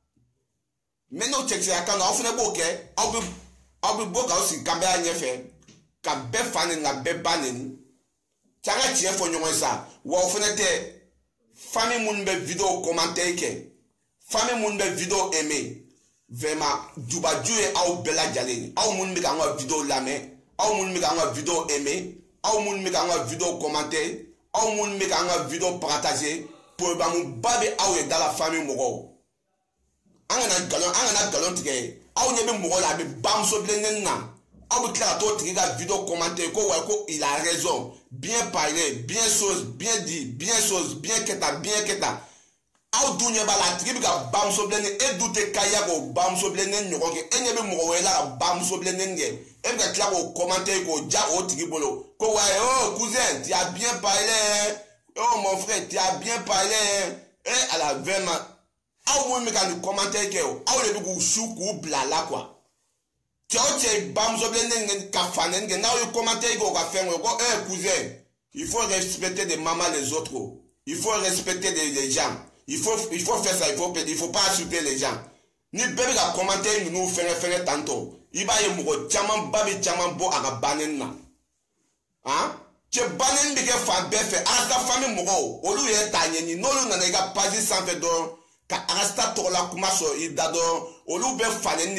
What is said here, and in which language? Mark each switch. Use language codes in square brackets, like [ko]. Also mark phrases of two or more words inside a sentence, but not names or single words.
[bm] mɛ n'o cɛkisɛya kan na aw fana b'o kɛ aw bɛ bɔ k'aw sigi kanbɛya ɲɛfɛ ka bɛɛ fa nɛni ka bɛɛ ba nɛni cɛ an ka tiɲɛ fɔ ɲɔgɔn ye sa wa o fana tɛ famille minnu bɛ [fr] vidéo commentaire [bm] kɛ famille minnu bɛ [fr] vidéo aimer vraiment [bm] jubaju ye aw bɛɛ lajɛlen ye aw minnu bɛ k'an ka vidéo lamɛn aw minnu bɛ k'an ka [fr] vidéo aimer [bm] aw minnu bɛ k'an ka [fr] vidéo commenter [bm] aw minnu bɛ k'an ka [fr] vidéo partager [bm] problème ba bɛ aw ye da la famille mɔgɔw an kana galon tigɛ aw ɲɛ bɛ mɔgɔ la a bɛ bamuso bilennen na aw bɛ tila ka t'o tigi ka [fr] vidéo commenter [bm] ko wa ko [fr] il a raison bien parler bien chose bien dit bien chose bien [bm] kɛta bien kɛta aw dun ɲɛ b'a la a tigi bɛ ka bamuso bilennen e dun tɛ kaya k'o bamuso bilennen ɲɔgɔn kɛ e ɲɛ bɛ mɔgɔ wɛrɛ la ka bamuso bilennen kɛ e bɛ ka tila k'o commenter k'o ja o tigi bolo ko wa [fr] oh cousin tu as bien parlé oh mon frère tu as bien parlé et à la vraiment [bm] aw minnu bɛ ka nin commenter kɛ o aw de bɛ k'u su k'u bila la quoi cɛ o cɛ bamuso bilennen ka fa nɛni kɛ n'aw ye commenter kɛ o ka fɛn kɛ ko [fr] cousin il faut respecter des mamans les autres il faut respecter les gens il faut faire ça il faut pas insulter les gens [bm] ni bɛɛ bɛ ka commenter ninnu fɛngɛ tantɔ i b'a ye mɔgɔ caman ba bɛ caman bɔ a ka banni na han cɛ banni bɛ kɛ fan bɛɛ fɛ arasta famille mɔgɔw olu yɛrɛ t'a ɲɛɲini n'olu nana i ka page sanfɛ dɔrɔn ka arasta tɔgɔla kuma sɔrɔ i da dɔrɔn olu bɛ fanɛni